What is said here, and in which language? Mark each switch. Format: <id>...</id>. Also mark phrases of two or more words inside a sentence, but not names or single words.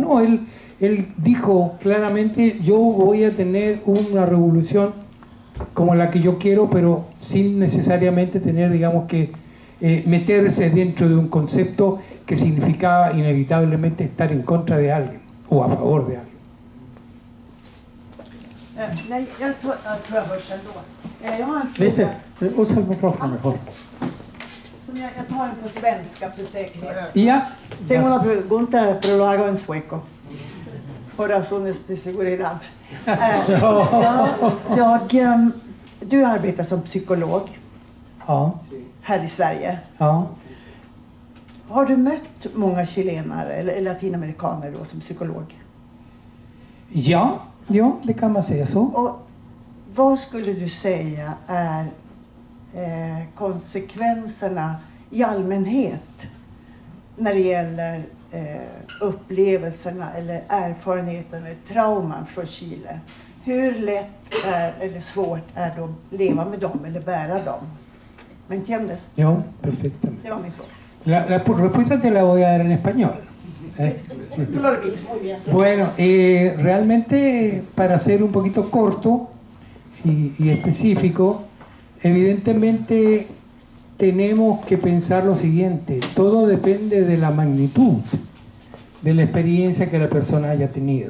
<es>No, él dijo claramente, yo voy a tener una revolución como la que yo quiero, pero sin necesariamente tener, digamos, que meterse dentro de un concepto que significaba inevitablemente estar en contra de alguien o a favor de alguien.</es> <sv>Nej, jag tror jag hörs ändå. Jag har en Lise, fråga.</sv> <es>usa el micrófono mejor.</es> <sv>Jag tar den på svenska för säkerhet.</sv> <es>Ya. Tengo una pregunta, pero lo hago en sueco. Por razones de seguridad.</es> <sv>Du arbetar som psykolog här i Sverige. Ja. Har du mött många chilenare eller latinamerikaner då som psykolog? Ja, det kan man säga så. Och vad skulle du säga är konsekvenserna i allmänhet när det gäller upplevelserna eller erfarenheten eller trauman från Chile? Hur lätt eller svårt är det att leva med dem eller bära dem?</sv> <es>¿Me entiendes? Ja, perfectamente.</es> <sv>Det var min fråga.</sv> <es>La respuesta te la voy a dar en español. Tú lo repites muy bien. Bueno, realmente, para ser un poquito corto y específico, evidentemente tenemos que pensar lo siguiente: todo depende de la magnitud de la experiencia que la persona haya tenido.</es>